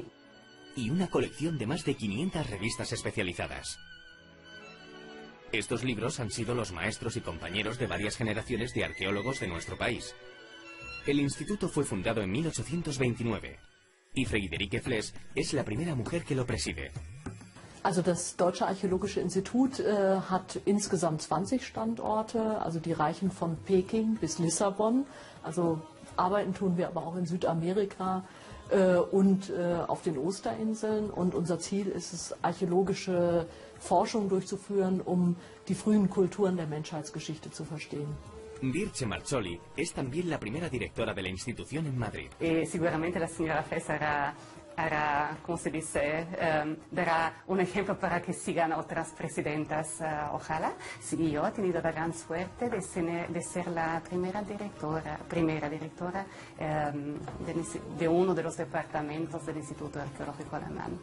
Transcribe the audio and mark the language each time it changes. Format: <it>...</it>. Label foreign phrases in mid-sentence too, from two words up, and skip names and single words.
<es>Y una colección de más de 500 revistas especializadas. Estos libros han sido los maestros y compañeros de varias generaciones de arqueólogos de nuestro país. El instituto fue fundado en 1829 y Friederike Fles es la primera mujer que lo preside.</es> <de>Also das Deutsche Archäologische Institut hat insgesamt 20 Standorte, also die reichen von Peking bis Lissabon. Also arbeiten tun wir aber auch in Südamerika, und auf den Osterinseln. Und unser Ziel ist es, archäologische Forschung durchzuführen, um die frühen Kulturen der Menschheitsgeschichte zu verstehen.</de> <es>Dirce Marzoli es también la primera directora de la institución en Madrid. Seguramente la señora Fes hará, como se dice, dará un ejemplo para que sigan otras presidentas, ojalá. Sí, yo he tenido la gran suerte de ser la primera directora de uno de los departamentos del Instituto Arqueológico Alemán.</es>